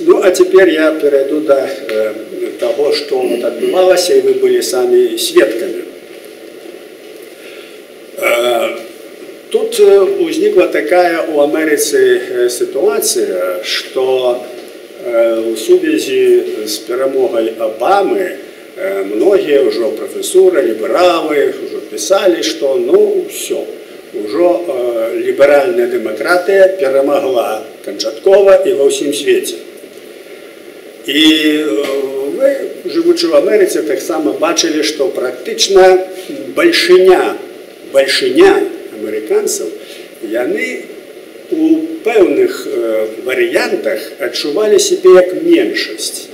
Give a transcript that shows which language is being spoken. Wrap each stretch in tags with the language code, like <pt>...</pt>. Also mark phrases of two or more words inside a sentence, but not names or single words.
<be>Ну, а цяпер я перайду да таго, што адбывалася, і вы былі самі сведкамі. Тут узнікла такая у Амерыцы сітуацыя, што у сувязі з перамогай Абамы</be> <ru>многие уже профессоры, либералы уже писали, что все, уже либеральная демократия перемогла</ru> <be>канчаткова і ва ўсім свеце. І вы, жывучы в Амерыцы, таксама бачылі, што практычна бальшыня амерыканцаў, яны у пэўных варыянтах адчувалі сябе як меншасць.</be>